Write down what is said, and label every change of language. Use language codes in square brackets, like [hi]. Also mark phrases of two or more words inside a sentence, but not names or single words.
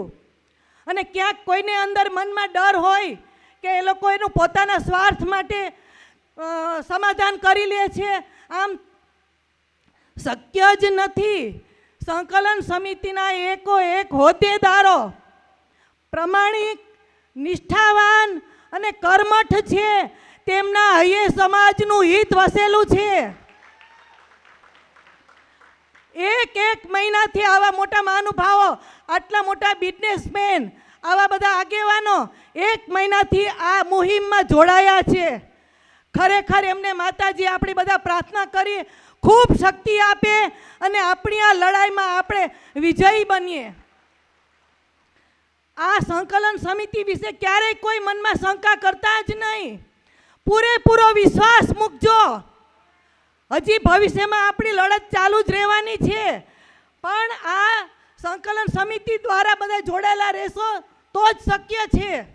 [gu] અને ક્યાંક કોઈને અંદર મનમા ડર હોય કે એ લોકો એનું પોતાના સ્વાર્થ માટે સમાધાન કરી લે છે, આમ શક્ય જ નથી। સંકલન સમિતિના એકો એક હોદ્દેદારો પ્રામાણિક, નિષ્ઠાવાન અને કર્મઠ છે। તેમના હયે સમાજનું હિત વસેલું છે। એક મહીના થી આવા મોટા મહાનુભાવો, આટલા મોટા બિઝનેસમેન, આવા બધા આગેવાનો 1 મહીના થી આ મુહિમ મેં જોડાયા છે। ખરેખર એમને માતાજી આપણી બધા પ્રાર્થના કરી ખૂબ શક્તિ આપે અને આપણી આ લડાઈ મેં આપણે વિજયી બનીએ। આ સંકલન સમિતિ વિષે ક્યારે કોઈ મન મેં શંકા કરતા જ નહીં। પૂરેપૂરો વિશ્વાસ મૂકજો। હજી ભવિષ્ય મેં અપની લડત ચાલુ જ રહેવાની છે, પણ આ સંકલન સમિતિ દ્વારા બધા જોડેલા રહેશો તો જ શક્ય છે।